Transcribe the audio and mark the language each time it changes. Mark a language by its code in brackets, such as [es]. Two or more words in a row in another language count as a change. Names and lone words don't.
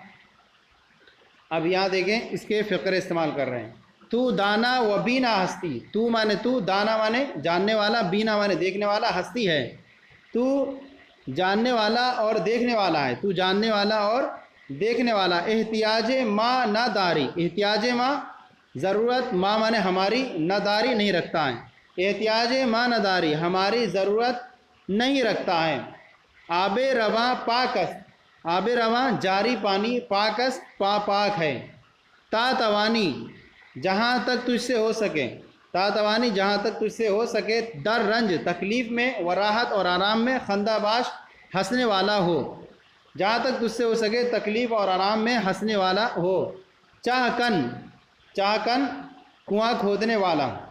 [ur] اب یہاں دیکھیں اس کے فقرے استعمال کر رہے ہیں، [fa] تو دانا و بینا ہستی، [ur] تو مانے تو، دانا مانے جاننے والا، بینا مانے دیکھنے والا، ہستی ہے، تو جاننے والا اور دیکھنے والا ہے، تو جاننے والا اور دیکھنے والا، [fa] احتیاج ما نہ داری، احتیاج ما ضرورت، ما [ur] مانے ہماری، [fa] نہ داری نہیں [ur] رکھتا ہے، [fa] احتیاج ما نہ داری [ur] ہماری ضرورت نہیں رکھتا ہے، [fa] آب رواں پاکست، آب رواں [ur] جاری پانی، پاکست پاک ہے، [fa] تا توانی [ur] جہاں تک تجھ سے ہو سکے، [fa] تا توانی [ur] جہاں تک تجھ سے ہو سکے، در رنج تکلیف میں، و راحت اور آرام میں، [fa] خندہ باش [ur] ہنسنے والا ہو، جہاں تک تجھ سے ہو سکے تکلیف اور آرام میں ہنسنے والا ہو، [fa] چاہ کن، چاہ کن [ur] کنواں کھودنے والا،